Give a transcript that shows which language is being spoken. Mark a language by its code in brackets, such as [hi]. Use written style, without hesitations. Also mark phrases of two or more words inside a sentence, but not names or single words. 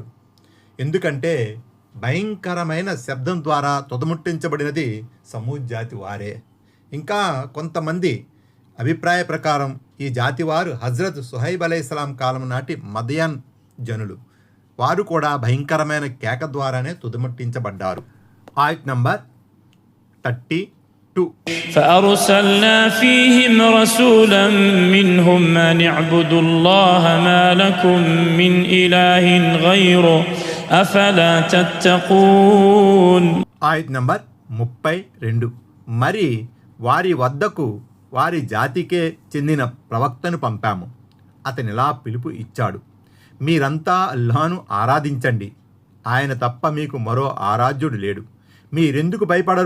[te] ఎందుకంటే భయంకరమైన శబ్దం ద్వారా తుదముట్టించబడినది సమూద్ జాతి వారే. ఇంకా కొంతమంది అభిప్రాయ ప్రకారం ఈ జాతి వారు హజ్రత్ సుహైబ్ అలైహిస్సలాం కాలం నాటి మదయన్ జనులు. వారు కూడా భయంకరమైన కేక ద్వారానే తుదముట్టించబడ్డారు. ఆయత్ నంబర్ 32. [ar] فأرسلنا فيهم رسولا منهم أن اعبدوا الله ما لكم من إله غيره أفلا تتقون. [te] ఆయత్ నంబర్ 32. మరి వారి వద్దకు వారి జాతికే చెందిన ప్రవక్తను పంపాము. అతనిలా పిలుపు ఇచ్చాడు, మీరంతా అల్లాహ్ను ఆరాధించండి, ఆయన తప్ప మీకు మరో ఆరాధ్యుడు లేడు, మీరెందుకు భయపడరు?